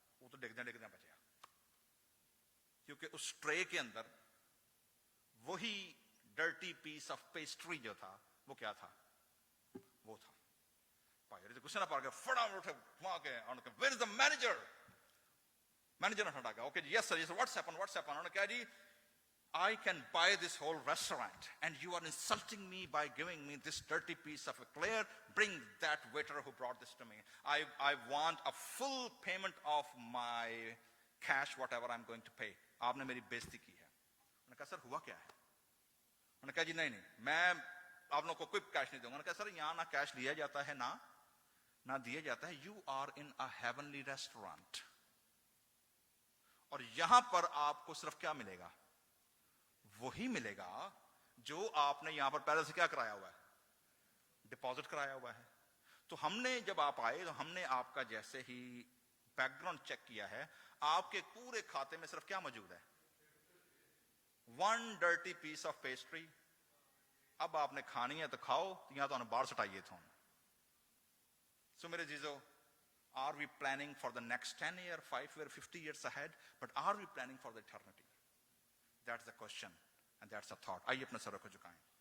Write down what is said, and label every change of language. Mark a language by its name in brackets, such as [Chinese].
[Urdu] وہ تو ڈگدے بچیا، کیونکہ اس ٹرے کے اندر وہی [English] dirty piece of pastry [Urdu] جو تھا وہ کیا تھا، وہ تھا. بھائی غصے نہ پا گیا، فٹافٹ اٹھے وہاں کے [English] Where is the manager. Manager [Urdu] نے ہٹا گیا، [English] Okay yes sir, what's happen. [Urdu] انہوں نے کہا جی [English] I can buy this whole restaurant and you are insulting me by giving me this dirty piece of eclair. Bring that waiter who brought this to me. I want a full payment of my cash, whatever I'm going to pay. [Urdu] آپ نے میری بےزتی کی ہے. انہوں نے کہا سر ہوا کیا ہے؟ انہوں نے کہا جی نہیں میں آپ لوگوں کو کوئی کیش نہیں دوں گا. انہوں نے کہا سر یہاں نہ کیش لیا جاتا ہے نہ دیا جاتا ہے. [English] You are in a heavenly restaurant. [Urdu] اور یہاں پر آپ کو صرف کیا ملے گا؟ وہی ملے گا جو آپ نے یہاں پر پہلے سے کیا کرایا ہوا ہے، ڈپازٹ کرایا ہوا ہے. تو ہم نے جب آپ آئے تو ہم نے آپ کا جیسے ہی بیک گراؤنڈ چیک کیا ہے، آپ کے پورے کھاتے میں صرف کیا موجود ہے؟ 1 [English] Dirty piece of pastry. [Urdu] اب آپ نے کھانی ہے تو کھاؤ، یا تو باہر سٹائیے تھا. سو میرے عزیزو، [English] are we planning for the next 10 year, 5 year, 50 years ahead? But are we planning for the eternity? That's the question and that's the thought. [Urdu] آئیے اپنے سروں کو جھکائیں.